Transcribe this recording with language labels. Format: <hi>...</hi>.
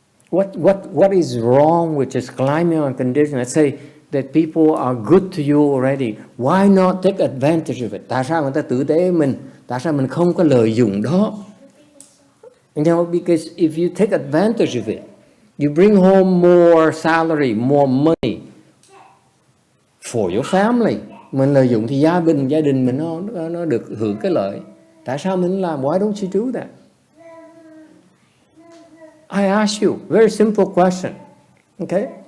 <en>What is wrong with just climbing on condition? Let's say that people are good to you already. Why not take advantage of it?</en> <vi>Tại sao người ta tử tế mình? Tại sao mình không có lợi dụng đó?</vi> <en>Because if you take advantage of it, you bring home more salary, more money for your family.</en> <vi>Mình lợi dụng thì gia đình mình nó được hưởng cái lợi. Tại sao mình làm?</vi> <en>Why don't you do that? I ask you, very simple question, okay?</en>